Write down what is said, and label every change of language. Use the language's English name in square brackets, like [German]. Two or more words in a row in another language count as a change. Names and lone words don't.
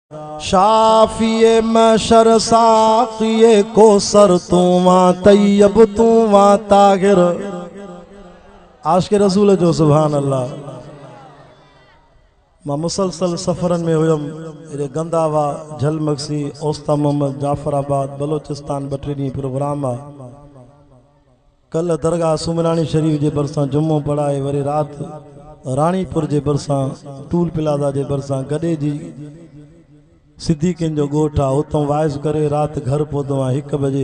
[Urdu] शाफिए मशर साकिए कोसर तू वहाँ तैयब तू वहाँ ताहिर। [Sindhi] आशिक़ रसूल जो [Arabic] سبحان الله. [Sindhi] मां मुसलसल सफ़रन में हुयम एॾे गंदावा झलमक्सी ओस्ता मोहम्मद जाफराबाद बलोचिस्तान 2-3 ॾींहं प्रोग्राम आहे। कल दरगाह सुमरानी शरीफ जे भरिसां जुमो पढ़ाए वरी रात रानीपुर जे भरिसां [English] toll plaza [Sindhi] जे भरिसां गॾे जी सिद्दीक़नि जो ॻोठ आहे उतां वाइज़ करे रात घर पहुतो आहियां 1 बजे।